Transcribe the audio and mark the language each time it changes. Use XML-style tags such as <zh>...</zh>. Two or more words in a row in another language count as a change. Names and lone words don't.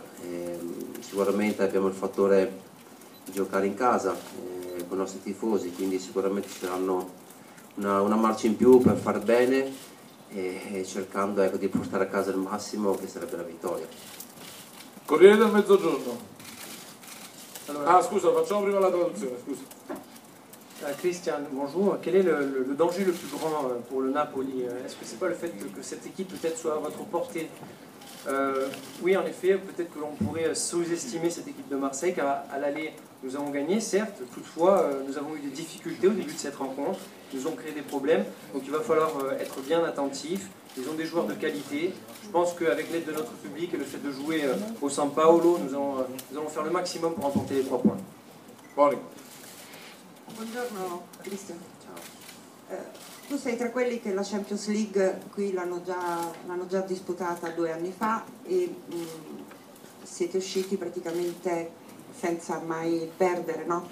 <it>Sicuramente abbiamo il fattore di giocare in casa con i nostri tifosi, quindi sicuramente ci saranno una marcia in più per far bene e cercando di portare a casa il massimo, che sarebbe la vittoria. Corriere del Mezzogiorno. Ah scusa, facciamo prima la traduzione, scusa.</it> <fr>Christian, bonjour. Quel est le danger le plus grand pour le Napoli? Est-ce que c'est pas le fait que cette équipe peut-être soit à votre portée? Oui, en effet, peut-être que l'on pourrait sous-estimer cette équipe de Marseille, car à l'aller, nous avons gagné, certes. Toutefois, nous avons eu des difficultés au début de cette rencontre. Ils nous ont créé des problèmes, donc il va falloir être bien attentif. Ils ont des joueurs de qualité. Je pense qu'avec l'aide de notre public et le fait de jouer au San Paolo, nous allons faire le maximum pour remporter les 3 points.</fr> <it>Buoni. Buongiorno Cristian. Tu sei tra quelli che la Champions League qui l'hanno già disputata 2 anni fa e siete usciti praticamente senza mai perdere, no?</it>